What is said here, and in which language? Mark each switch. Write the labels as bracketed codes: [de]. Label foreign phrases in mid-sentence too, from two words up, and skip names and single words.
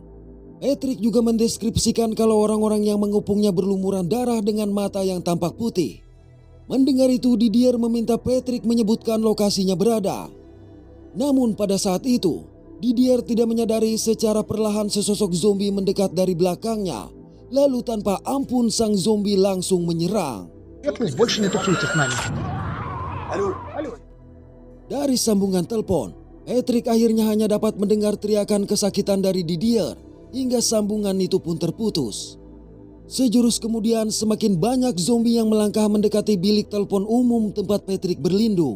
[id] Patrick juga mendeskripsikan kalau orang-orang yang mengepungnya berlumuran darah dengan mata yang tampak putih. Mendengar itu Didier meminta Patrick menyebutkan lokasinya berada. Namun pada saat itu, Didier tidak menyadari secara perlahan sesosok zombie mendekat dari belakangnya. Lalu tanpa ampun sang zombie langsung menyerang. [ru] Светлость больше не тусуйте с нами. Алло. [id] Dari sambungan telepon, Patrick akhirnya hanya dapat mendengar teriakan kesakitan dari Didier hingga sambungan itu pun terputus. Sejurus kemudian semakin banyak zombie yang melangkah mendekati bilik telepon umum tempat Patrick berlindung.